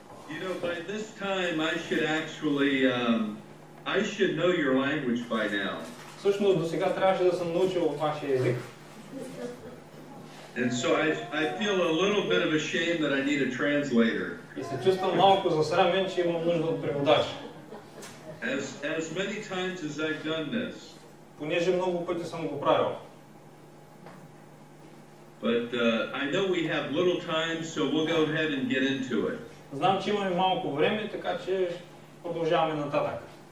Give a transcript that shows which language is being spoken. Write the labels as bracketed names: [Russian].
[English] You know, by this time I should actually, I should know your language by now. [Bulgarian] Всъщност до сега трябваше да съм научил вашия език. [English] And so I feel a little bit of ashamed that I need a translator. [Bulgarian] И се чувствам малко засрамен, че имам нужда от преводач. [English] As many times as I've done this. [Bulgarian] Понеже много пъти съм го правил. [English] But I know we have little time, so we'll go ahead and get into it. [Bulgarian] Знам, че имаме малко време, така че продължаваме нататък.